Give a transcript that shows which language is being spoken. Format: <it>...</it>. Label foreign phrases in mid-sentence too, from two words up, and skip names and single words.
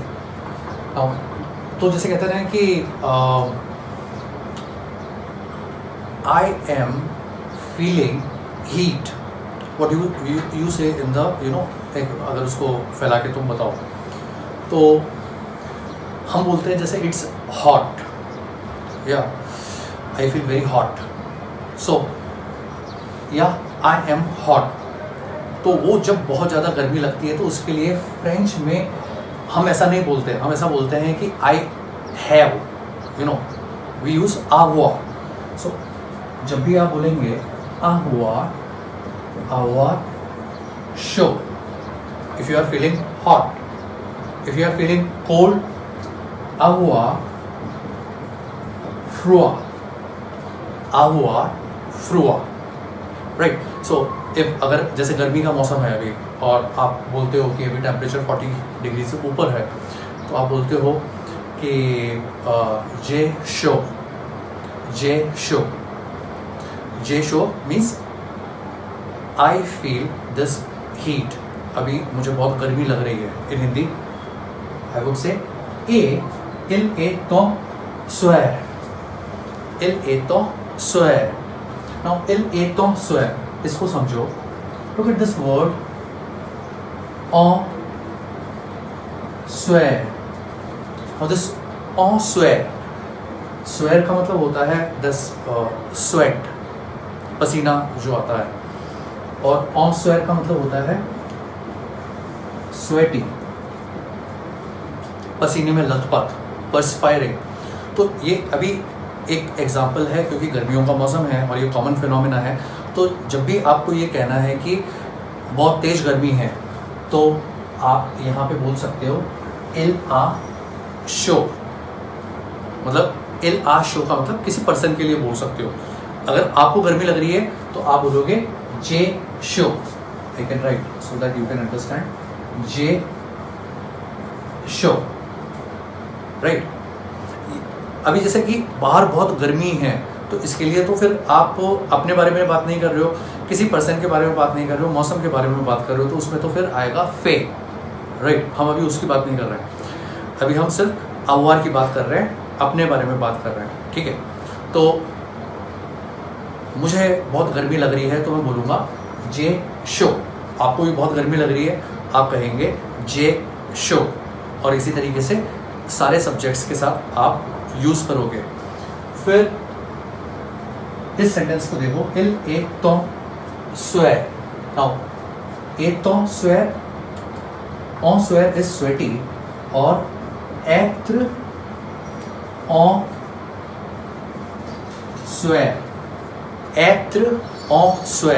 <hi>तो जैसे कहते हैं कि</hi> <en>I am feeling heat, what you say in the</en> <hi>अगर उसको फैला के तुम बताओ तो हम बोलते हैं जैसे</hi> <en>it's hot,</en> <hi>या</hi> <en>I feel very hot, so</en> <hi>या</hi> <en>I am hot.</en> <hi>तो वो जब बहुत ज़्यादा गर्मी लगती है तो उसके लिए फ्रेंच में हम ऐसा नहीं बोलते, हम ऐसा बोलते हैं कि</hi> <en>I have, we use</en> <hi>avoir. सो जब भी आप बोलेंगे</hi> <fr>avoir, avoir chaud,</fr> <en>if you are feeling hot, if you are feeling cold,</en> <fr>avoir froid, avoir froid,</fr> <en>right? So if</en> <hi>अगर जैसे गर्मी का मौसम है अभी और आप बोलते हो कि अभी टेम्परेचर 40 डिग्री से ऊपर है, तो आप बोलते हो कि</hi> <fr>j'ai chaud</fr> <en>means I feel this heat,</en> <hi>अभी मुझे बहुत गर्मी लग रही है।</hi> <en>in Hindi I would say</en> <fr>il est en sueur, il est en sueur. Now il est en sueur,</fr> <hi>इसको समझो,</hi> <en>look at this word</en> <fr>en sueur.</fr> <en>Now this</en> <fr>en sueur, sueur</fr> <hi>का मतलब होता है</hi> <en>this sweat,</en> <hi>पसीना जो आता है, और</hi> <fr>en sueur</fr> <hi>का मतलब होता है sweaty, पसीने में लथपथ, perspiring. तो ये अभी एक एग्जाम्पल है क्योंकि गर्मियों का मौसम है और ये</hi> <en>common phenomena</en> <hi>है। तो जब भी आपको ये कहना है कि बहुत तेज गर्मी है तो आप यहाँ पे बोल सकते हो</hi> <fr>il a chaud,</fr> <hi>मतलब</hi> <fr>il a chaud</fr> <hi>का मतलब किसी पर्सन के लिए बोल सकते हो। अगर आपको गर्मी लग रही है तो आप बोलोगे</hi> <fr>j'ai chaud.</fr> <en>I can write so that you can understand,</en> <fr>j'ai chaud,</fr> <hi>राइट? अभी जैसे कि बाहर बहुत गर्मी है तो इसके लिए तो फिर आप अपने बारे में बात नहीं कर रहे हो, किसी पर्सन के बारे में बात नहीं कर रहे हो, मौसम के बारे में बात कर रहे हो, तो उसमें तो फिर आएगा फे, राइट? हम अभी उसकी बात नहीं कर रहे हैं, अभी हम सिर्फ avoir की बात कर रहे हैं, अपने बारे में बात कर रहे हैं, ठीक है? तो मुझे बहुत गर्मी लग रही है तो मैं बोलूँगा</hi> <fr>j'ai chaud.</fr> <hi>आपको भी बहुत गर्मी लग रही है, आप कहेंगे</hi> <fr>j'ai chaud,</fr> <hi>और इसी तरीके से सारे सब्जेक्ट्स के साथ आप यूज करोगे। फिर इस सेंटेंस को देखो,</hi> <fr>il est en sueur.</fr> <en>Now</en> <fr>est en sueur, en sueur</fr> <en>is sweaty,</en> <fr>और être en sueur, être en sueur.</fr>